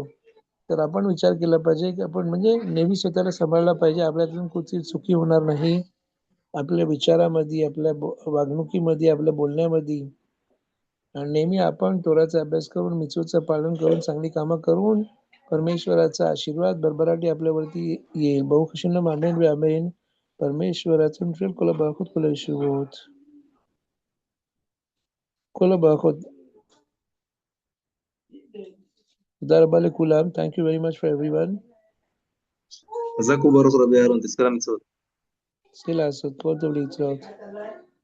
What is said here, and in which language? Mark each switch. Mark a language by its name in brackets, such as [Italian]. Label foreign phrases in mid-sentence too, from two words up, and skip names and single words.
[Marathi] तर आपण विचार केला पाहिजे की आपण म्हणजे नेहमी स्वतःला सांभाळला पाहिजे, आपल्यातून कुठची चुकी होणार नाही आपल्या विचारामध्ये, आपल्या वागणुकीमध्ये, आपल्या बोलण्यामध्ये. आणि नेहमी आपण तोराचा अभ्यास करून, मिtzvahचं पालन करून, चांगली कामं करून परमेश्वराचा आशीर्वाद भरभराटी आपल्यावरती येईल. [Hebrew] बहुखुशीनं אמן ואמן. परमेश्वराचं נופל כל הברכות כל הישועות. כל הברכות. תודה רבה לכולם. [English] Thank you very much for everyone. [Hebrew] חזק וברוך רבי אהרון, תזכה למצוות. תזכה לעשות כל טוב להתראות.